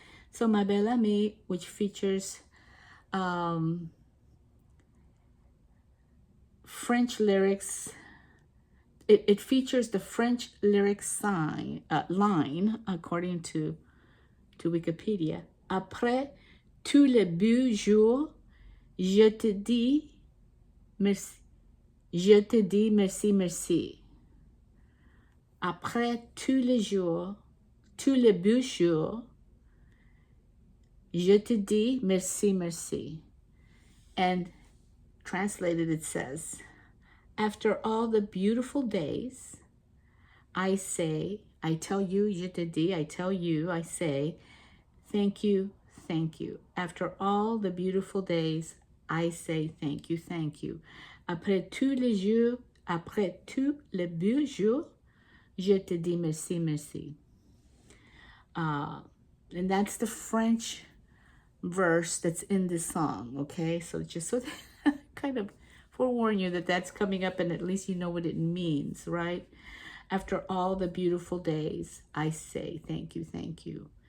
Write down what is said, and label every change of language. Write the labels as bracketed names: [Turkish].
[English] So Ma Belle Amie, which features French lyrics. It features the French lyric line, according to Wikipedia. [French] Après tous les beaux jours, je te dis merci. Je te dis merci, merci. Après tous les jours, tous les beaux jours, je te dis merci, merci. [English] And translated, it says, after all the beautiful days, I tell you, [French] je te dis, [English] I tell you, I say, thank you, thank you. After all the beautiful days, I say thank you, thank you. [French] Après tous les jours, après tous les beaux jours, je te dis merci, merci. [English] And that's the French verse that's in this song, okay? So just so that kind of forewarn you that that's coming up, and at least you know what it means, right? After all the beautiful days, I say thank you, thank you.